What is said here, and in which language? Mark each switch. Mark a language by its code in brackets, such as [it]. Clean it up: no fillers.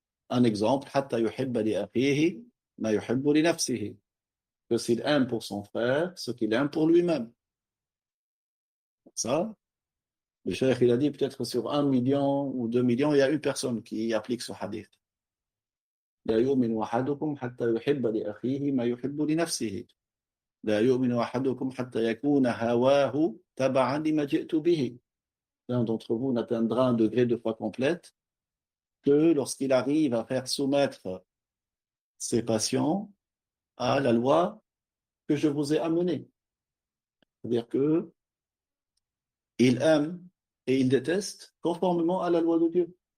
[fr] Un exemple, [ar] hatta yuhibba li akhihi ma yuhibbu li nafsihi, [fr] que s'il aime pour son frère ce qu'il aime pour lui-même. Ça, le cheikh il a dit peut-être sur 1 million ou 2 millions, il y a une personne qui applique ce hadith. [ar] لا يؤمن أحدكم حتى يحب لأخيه ما يحب لنفسه لا يؤمن أحدكم حتى يكون هواه تبعا لما جئت به. [fr] L'un d'entre vous n'atteindra un degré de foi complète que lorsqu'il arrive à faire soumettre ses passions à la loi que je vous ai amenée. C'est-à-dire que il aime et il déteste conformément à la loi de Dieu.